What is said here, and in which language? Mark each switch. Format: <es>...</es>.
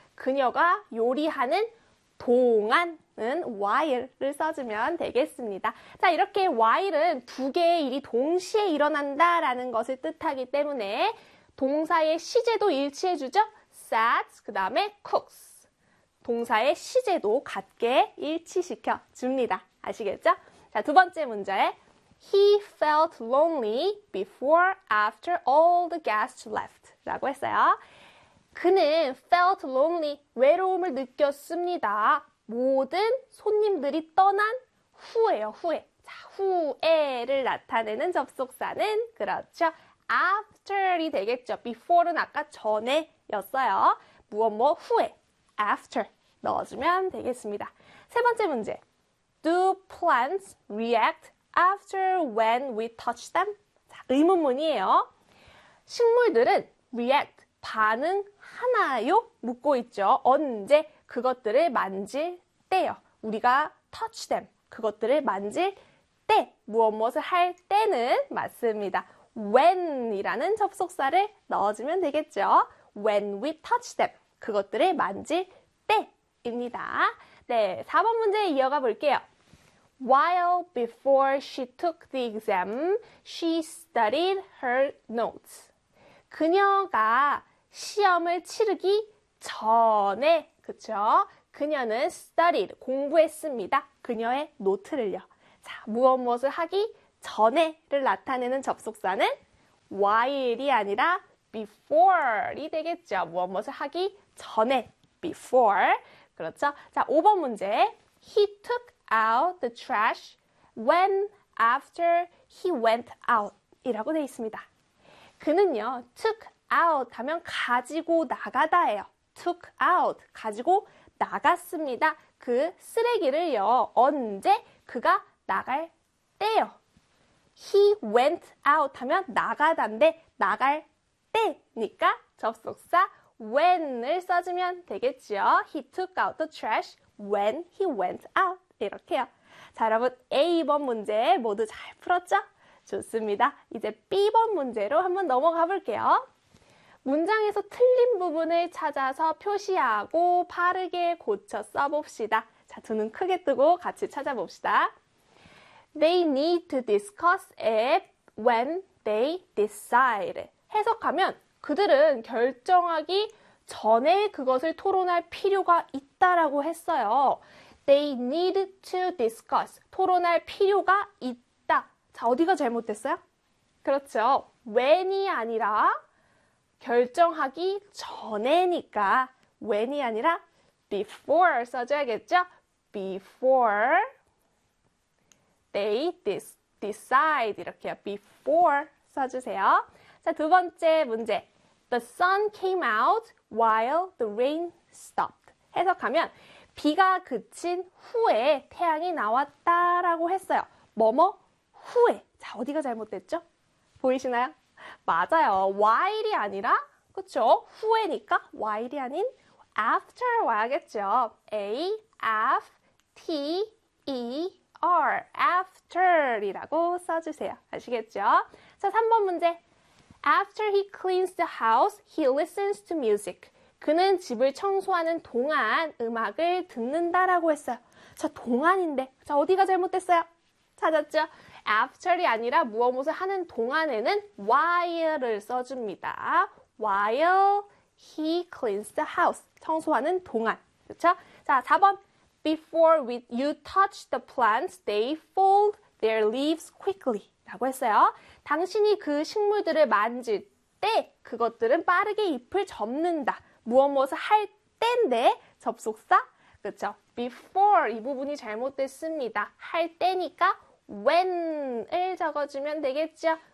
<ko>그녀가 요리하는 동안은 while을 써주면 되겠습니다. 자, 이렇게 while은 두 개의 일이 동시에 일어난다라는 것을 뜻하기 때문에 동사의 시제도 일치해주죠. sets, 그 다음에 cooks. 동사의 시제도 같게 일치시켜 줍니다. 아시겠죠? 자, 두 번째 문제.</ko> <en>He felt lonely before, after all the guests left.</en> <ko>라고 했어요. 그는</ko> <en>felt lonely,</en> <ko>외로움을 느꼈습니다. 모든 손님들이 떠난 후에요, 후에. 자, 후에를 나타내는 접속사는 그렇죠. After이 되겠죠. Before는 아까 전에였어요. 무엇뭐 후에. After. 넣어주면 되겠습니다. 세 번째 문제.</ko> <en>Do plants react after when we touch them?</en> <ko>자, 의문문이에요. 식물들은 react, 반응하나요? 묻고 있죠. 언제 그것들을 만질 때요. 우리가</ko> <en>touch them,</en> <ko>그것들을 만질 때, 무엇무엇을 할 때는 맞습니다. when이라는 접속사를 넣어주면 되겠죠.</ko> <en>When we touch them,</en> <ko>그것들을 만질 때. 입니다. 네, 4번 문제에 이어가 볼게요.</ko> <en>While before she took the exam, she studied her notes.</en> <ko>그녀가 시험을 치르기 전에, 그쵸? 그녀는 studied, 공부했습니다. 그녀의 노트를요. 자, 무엇무엇을 하기 전에를 나타내는 접속사는 while이 아니라 before이 되겠죠. 무엇을 하기 전에. before. 그렇죠? 자, 5번 문제.</ko> <en>He took out the trash when after he went out</en> <ko>이라고 되어 있습니다. 그는요, took out 하면 가지고 나가다예요. took out, 가지고 나갔습니다. 그 쓰레기를요, 언제? 그가 나갈 때요.</ko> <en>He went out</en> <ko>하면 나가다인데, 나갈 때니까 접속사 when을 써주면 되겠죠.</ko> <en>He took out the trash when he went out.</en> <ko>이렇게요. 자, 여러분, A번 문제 모두 잘 풀었죠? 좋습니다. 이제 B번 문제로 한번 넘어가 볼게요. 문장에서 틀린 부분을 찾아서 표시하고 바르게 고쳐 써봅시다. 자, 두눈 크게 뜨고 같이 찾아봅시다.</ko> <en>They need to discuss it when they decide.</en> <ko>해석하면 그들은 결정하기 전에 그것을 토론할 필요가 있다라고 했어요.</ko> <en>They need to discuss.</en> <ko>토론할 필요가 있다. 자, 어디가 잘못됐어요? 그렇죠. When이 아니라 결정하기 전에니까 when이 아니라 before 써줘야겠죠?</ko> <en>Before they decide</en> <ko>이렇게요. Before 써주세요. 자, 두 번째 문제.</ko> <en>The sun came out while the rain stopped.</en> <ko>해석하면 비가 그친 후에 태양이 나왔다라고 했어요. 뭐뭐 후에. 자, 어디가 잘못됐죠? 보이시나요? 맞아요. While이 아니라 그쵸? 후에니까 while이 아닌 after 와야겠죠.</ko> <en>A, F, T, E, R.</en> <ko>After이라고 써주세요. 아시겠죠? 자, 3번 문제.</ko> <en>After he cleans the house, he listens to music.</en> <ko>그는 집을 청소하는 동안 음악을 듣는다라고 했어요. 자, 동안인데. 자, 어디가 잘못됐어요? 찾았죠? After이 아니라 무엇을 하는 동안에는 while을 써줍니다.</ko> <en>While he cleans the house.</en> <ko>청소하는 동안. 그쵸? 자, 4번.</ko> <en>Before you touch the plants, they fold their leaves quickly.</en> <ko>라고 했어요. 당신이 그 식물들을 만질 때 그것들은 빠르게 잎을 접는다. 무엇을 할 때인데 접속사? 그쵸? Before 이 부분이 잘못됐습니다. 할 때니까 when을 적어주면 되겠죠?</ko>